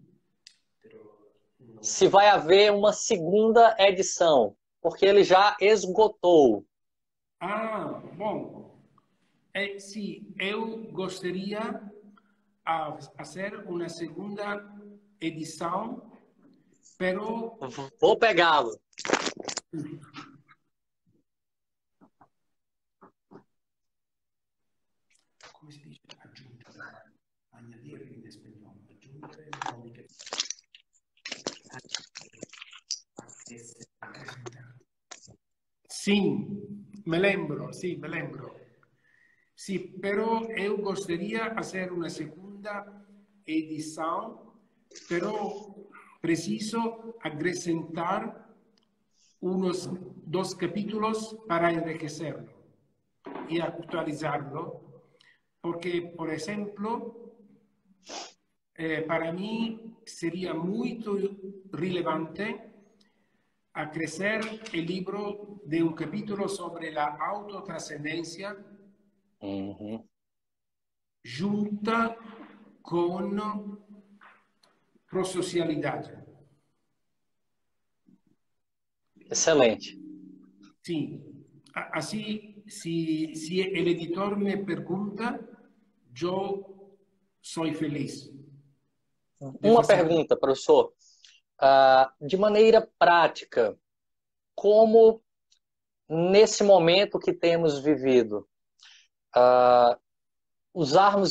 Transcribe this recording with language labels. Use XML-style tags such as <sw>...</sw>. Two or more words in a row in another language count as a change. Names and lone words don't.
<pt>Se vai haver uma segunda edição, porque ele já esgotou. Ah, bom. Sim, eu gostaria a fazer uma segunda edição, pero Vou pegá-lo.</pt> <it>come si dice aggiungere? Añadir in espagnolo. Aggiungere vuol dire accrescentare.</it> <pt>Sim, me lembro.</pt> <it>Sì, però</it> <pt>eu gostaria fazer uma segunda edição, pero preciso acrescentar</pt> <es>unos 2 capítulos para enriquecerlo y actualizarlo, porque, por ejemplo, para mí sería muy relevante a crecer el libro de un capítulo sobre la autotrascendencia junta con prosocialidade.</es> <pt>Excelente. Sim, assim, se o editor me pergunta, eu sou feliz. Uma pergunta, professor. De maneira prática, como nesse momento que temos vivido, usarmos</pt>